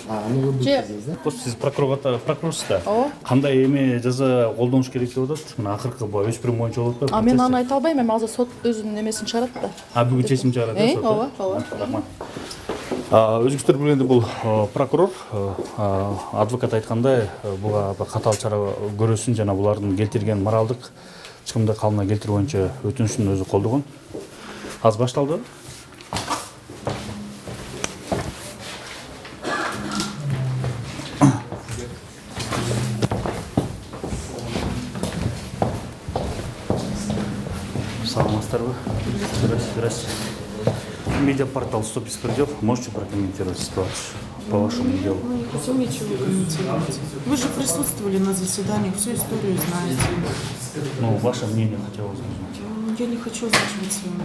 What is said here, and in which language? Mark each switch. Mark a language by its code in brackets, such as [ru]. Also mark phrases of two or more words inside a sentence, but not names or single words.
[ru] Ну вы будете Че? здесь, да? [ky] Просто сиз прокурорсуз да. Ооба. Кандай эме жаза колдонуш керек деп атат? Мына акыркы өспүрүм боюнча болуп атпайбы? Мен аны айта албайм, эми азыр сот өзүнүн немесин чыгарат да. Бүгүн чечим чыгарат да сот. Ооба, ооба. Рахмат. Өзүңүздөр билгендей бул прокурор адвокат айткандай буга катаал чара көрүүсүн жана булардын келтирген моралдык чыгымды калыбына келтирүү боюнча өтүнүшүн өзү колдогон. Азыр башталды. Саламатсыздарбы? [ru] Здравствуйте. Медиапортал «100 беспредел». Можете прокомментировать ситуацию по вашему делу? Мы не хотим ничего комментировать. Вы же присутствовали на заседаниях, всю историю знаете. Ну, ваше мнение хотелось бы узнать. Я не хочу озвучивать свое мнение.